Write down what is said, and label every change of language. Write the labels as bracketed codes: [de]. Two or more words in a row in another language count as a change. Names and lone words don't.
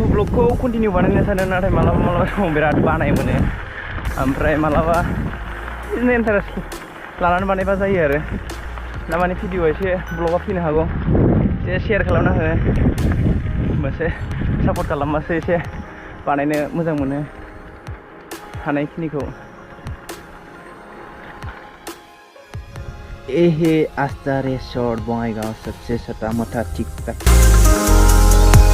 [brx] ब्लगखौ कन्टिनिउ बानायनो सानो नाथाय मालाबा समाव बिराद बानाय मोनो ओमफ्राय मालाबा बिदिनो इन्टारेस्ट लानानै बानायबा जायो आरो दामानि भिडिअ एसे ब्लगआव फैनो हागौ एसे शेयार खालामना हो होमबासो सापर्ट खालामबासो एसे बानायनो मोजां मोनो हानायखिनिखौ [hi] ये है आस्था रिसोर्ट बङाइगांव सबसे छोटा मोटा ठीक ठाक